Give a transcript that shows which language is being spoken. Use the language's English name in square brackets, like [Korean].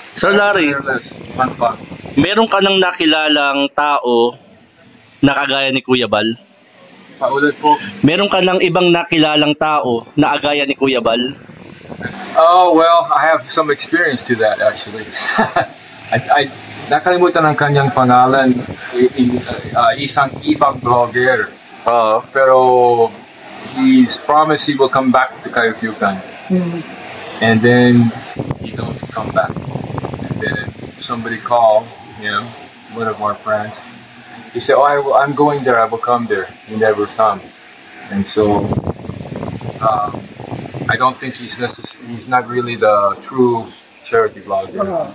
[Filipino] Sir Larry, meron ka nang nakilalang tao na kagaya ni Kuya Bal? Paulit po. Meron ka nang ibang nakilalang tao na agaya ni Kuya Bal? [English] Oh, well, I have some experience to that actually. [Filipino] I nakalimutan ang kanyang pangalan, isang ibang vlogger. [English] Pero he's promised he will come back to Kayukyukan. And then he don't come back. And then somebody called him, one of our friends. He said, "Oh, I'm going there. I will come there." He never comes, and so I don't think he's not really the true charity vlogger.